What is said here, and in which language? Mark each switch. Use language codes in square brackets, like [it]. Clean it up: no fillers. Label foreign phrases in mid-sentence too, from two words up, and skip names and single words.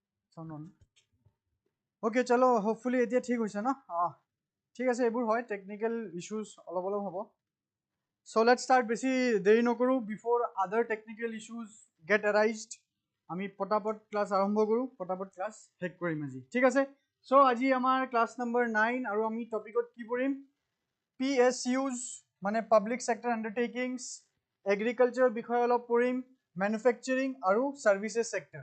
[en] Sound on. Okay, chalo, hopefully [as] এতিয়া ঠিক হৈছে না. ঠিক আছে, এইবোৰ হয় [en] technical issues [as] অলপ অলপ হ'ব. [en] So let's start [as] বেছি দেৰি নকৰো [en] before other technical issues get arised. [as] আমি পটাপট ক্লাছ আৰম্ভ কৰো, পটাপট ক্লাছ শেষ কৰিম আজি, ঠিক আছে. So আজি আমাৰ ক্লাছ নম্বৰ 9 আৰু আমি টপিকত কি পঢ়িম? PSUs মানে [en] public sector undertakings, [as] এগ্ৰিকালচাৰ বিষয়ে অলপ পঢ়িম, মেনুফেকচাৰিং আৰু [en] services sector.